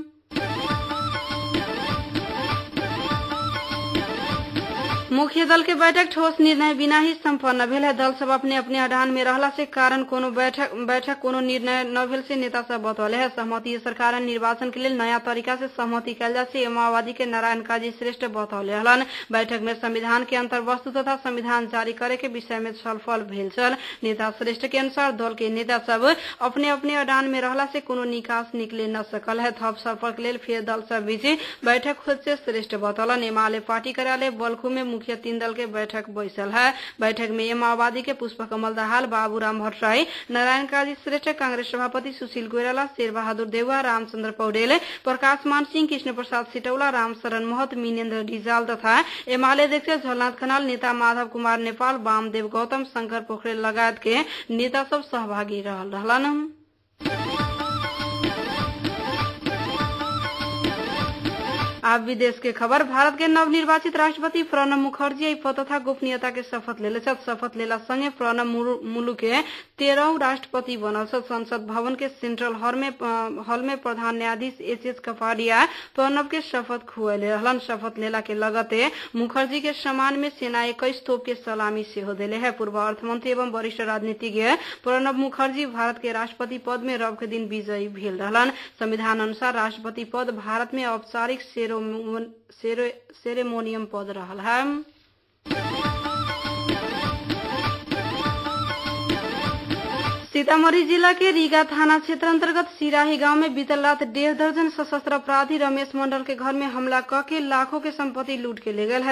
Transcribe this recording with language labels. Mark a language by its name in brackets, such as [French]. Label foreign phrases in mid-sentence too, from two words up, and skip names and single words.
[Maithili] मुख्य दल के बैठक ठोस निर्णय बिना ही संपन्न भेल है। दल सब अपने अपने अडान में रहला से कारण कोनो बैठक कोनो निर्णय न भेल से नेता सब बतौले है। सहमति सरकार निर्वाचन के लिए नया तरीका से सहमति कैल जा से माओवादी के नारायण काजी श्रेष्ठ बतौले हलन। बैठक में संविधान के अंतर्वस्तु तथा संविधान जारी करे के विषय में छलफल भेल छल। नेता श्रेष्ठ के अनुसार दल के नेता सब अपने अपने अडान में रहला से कोनो निकास निकले न सकल है। थप सफल के लिए फिर दल सब बीच बैठक खुद से श्रेष्ठ बतौलन। एमाले पार्टी कार्यालय बल्खु में मुख्य मुखिया 3 दल के बैठक बैसल है। बैठक में ये माओवादी के पुष्प कमल दाहाल, बाबूराम भट्टराई, नारायण काजी श्रेष्ठ, कांग्रेस सभापति सुशील कोइराला, शेर बहादुर देउवा, रामचंद्र पौडेल, प्रकाश मान सिंह, कृष्ण प्रसाद सिटौला, रामशरण महत, मिनेन्द्र रिजाल तथा एमाले अध्यक्ष झलनाथ खनाल, नेता माधव कुमार नेपाल, वामदेव गौतम, शंकर पोखरेल लगायत के नेता सब सहभागी रहलन। अब विदेश के खबर। भारत के नवनिर्वाचित राष्ट्रपति प्रणब मुखर्जी पद तथा गोपनीयता के शपथ ले शपथ लेला संगे प्रणब मुलुक के 13औं राष्ट्रपति बनल। संसद भवन के सेंट्रल हॉल में प्रधान न्यायाधीश एच कपाडिया प्रणब के शपथ खुएले रहलन। शपथ लेला के लगते मुखर्जी के सम्मान में सेना 21 तोप के सलामी सेहो देले है। पूर्व अर्थमंत्री एवं वरिष्ठ राजनीतिज्ञ प्रणब मुखर्जी भारत के राष्ट्रपति पद में रव के दिन विजयी भेल रहलन। संविधान अनुसार राष्ट्रपति पद भारत में औपचारिक सेरेमोनियम पद रहल है। सीतामढ़ी जिला के रीगा थाना क्षेत्र अंतर्गत सिराही गांव में बीतल रात 1.5 दर्जन सशस्त्र अपराधी रमेश मंडल के घर में हमला करके लाखों के संपत्ति लूट के ले गए है।